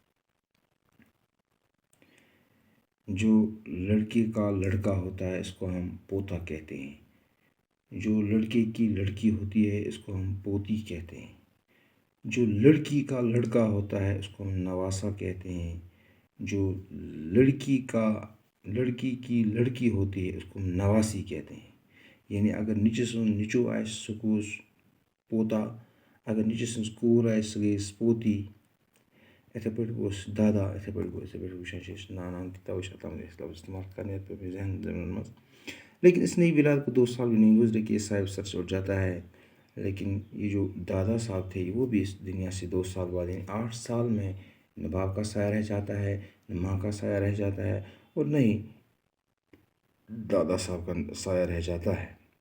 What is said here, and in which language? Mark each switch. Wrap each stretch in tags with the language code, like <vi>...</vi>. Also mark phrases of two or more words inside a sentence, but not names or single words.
<ur>جو لڑکے کا لڑکا ہوتا ہے اس کو ہم پوتا کہتے ہیں، جو لڑکے کی لڑکی ہوتی ہے اس کو ہم پوتی کہتے ہیں، جو لڑکی کا لڑکا ہوتا ہے اس کو ہم نواسا کہتے ہیں، جو لڑکی کی لڑکی ہوتی ہے اس کو ہم نواسی کہتے ہیں۔</ur> <ks>یعنی اگر نچو آئے سکوس پوتا، اگر نچ سن کور آئے سہ گئی پوتی، اتھے پٲٹھۍ گوٚژھ دادا، اتھے پٲٹھۍ وٕچھان چھِ أسۍ نانان تہِ، تَوَے چھِ اتھ لفظ استعمال کرنے پہ ذہن منٛز۔</ks> <ur>لیکن اس نئی ولاد کو 2 سال بھی نہیں گزرے کہ یہ صاحب سر سے اٹھ جاتا ہے، لیکن یہ جو دادا صاحب تھے وہ بھی اس دنیا سے 2 سال بعد، یعنی 8 سال میں نہ باپ کا سایہ رہ جاتا ہے، نہ ماں کا سایہ رہ جاتا ہے، اور نہ ہی دادا صاحب کا سایہ رہ جاتا ہے۔</ur>